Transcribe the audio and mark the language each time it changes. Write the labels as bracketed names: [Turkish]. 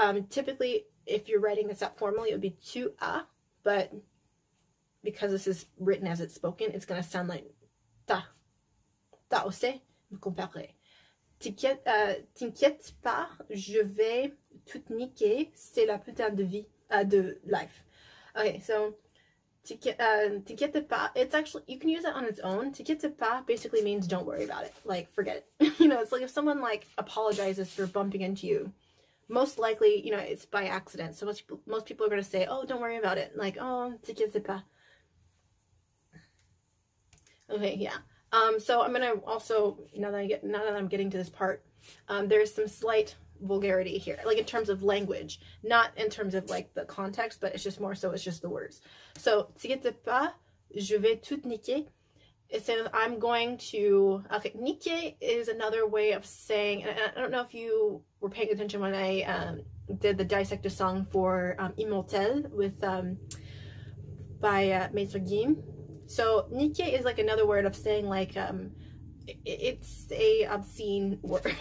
[English] Typically, if you're writing this out formally, it would be tu as, but because this is written as it's spoken, it's going to sound like ta. [French] T'as osé me comparer. T'inquiète pas, je vais tout niquer, c'est la putain de vie, de life. [English] Okay, so [French] t'inquiète pas, [English] it's actually, you can use it on its own. [French] T'inquiète pas [English] basically means don't worry about it, like forget it. You know, it's like if someone like apologizes for bumping into you, most likely, you know, it's by accident. So most people are going to say, oh, don't worry about it. Like, oh, [French] t'inquiète pas. [English] Okay, yeah. So I'm gonna also, now that I'm getting to this part, there's some slight vulgarity here, like in terms of language, not in terms of like the context, but it's just more so, it's just the words. So, [French] t'inquiète pas, je vais tout niquer. [English] It says I'm going to, okay, niquer is another way of saying, and I don't know if you were paying attention when I did the Dissect song for Immortel with, by Maître Guim. So, niquer is like another word of saying like, it's a obscene word.